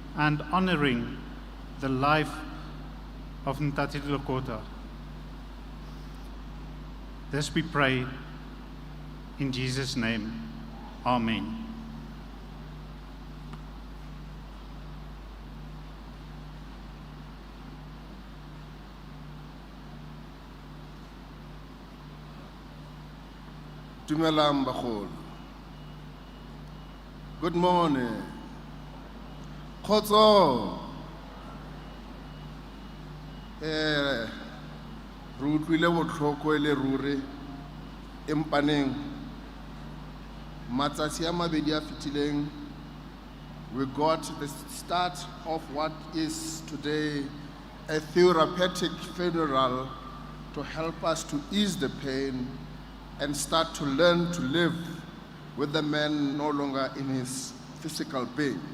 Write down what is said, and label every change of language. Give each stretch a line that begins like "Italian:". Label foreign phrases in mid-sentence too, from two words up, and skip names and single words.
English: and honoring the life of Ntate Lekota. This we pray in Jesus' name. Amen.
Tswana: Dumelang bagolo.
English: Good morning. Khotso.
Tswana: Re utlwile botlhoko e le ruri empaneng matsatsi a mabedi a fetileng
English: we got the start of what is today a therapeutic funeral to help us to ease the pain and start to learn to live with the man no longer in his physical being.